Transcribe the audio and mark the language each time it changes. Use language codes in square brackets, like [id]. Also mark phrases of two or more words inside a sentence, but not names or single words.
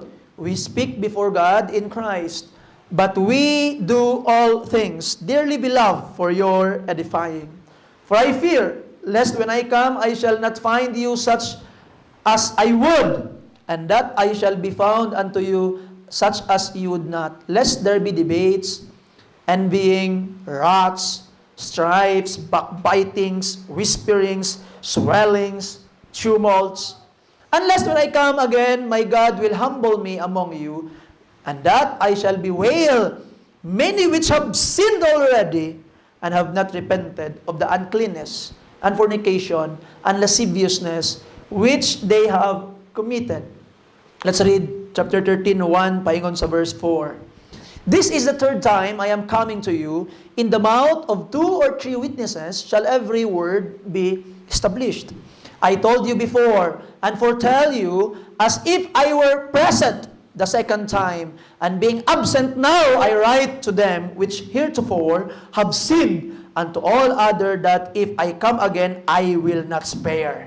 [en] We speak before God in Christ, but we do all things, dearly beloved, for your edifying. For I fear, lest when I come, I shall not find you such as I would, and that I shall be found unto you such as you would not, lest there be debates, envying, wraths, strifes, backbitings, whisperings, swellings, tumults. Unless when I come again, my God will humble me among you, and that I shall bewail many which have sinned already, and have not repented of the uncleanness, and fornication, and lasciviousness, which they have committed. Let's read chapter 13, 1, [ceb] paingon sa verse 4. [en] This is the third time I am coming to you. In the mouth of 2 or 3 witnesses shall every word be established. I told you before, and foretell you, as if I were present the second time, and being absent now, I write to them which heretofore have sinned, and to all other that if I come again, I will not spare.